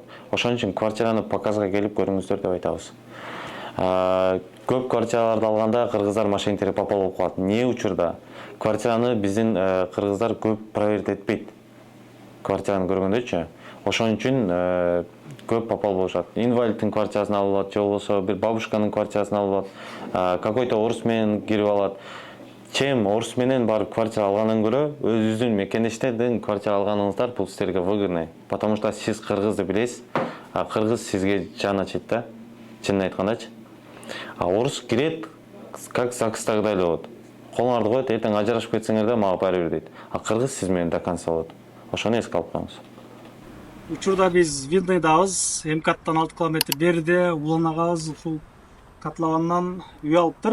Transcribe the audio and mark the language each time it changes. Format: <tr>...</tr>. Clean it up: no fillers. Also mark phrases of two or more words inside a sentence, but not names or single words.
<ky>Ошон үчүн квартираны показга келип көрүңүздөр деп айтабыз. Көп квартираларды алганда кыргыздар мошенниктер попал болуп калат. Не учурда? Квартираны биздин кыргыздар көп проверить этпейт. Квартираны көргөндөчү. Ошон үчүн көп попал болушат. Инвалидтин квартирасын алып алат, же болбосо бир бабушканын квартирасын алып алат, какой-то орус менен кирип алат. Чем орус менен барып квартира алгандан көрө өзүңүздүн мекендештерден квартира алганыңыздар бул силерге выгодный.</ky> <ru>Потому что</ru> <ky>сиз кыргызды билесиз, а кыргыз сизге жан ачыйт да. Чынын айткандачы. А орус кирет, как ЗАГСтагыдай эле болот. Колуңарды коет, эртең ажырашып кетсеңер да мага баары бир дейт. А кыргыз сиз менен</ky> <ru>до конца</ru> <ky>болот. Ошону эске алып коюңуз. Учурда биз Видныйдабыз, МКАДтан 6 километр бериде, Улан агабыз ушул Котловандан үй алыптыр.</ky>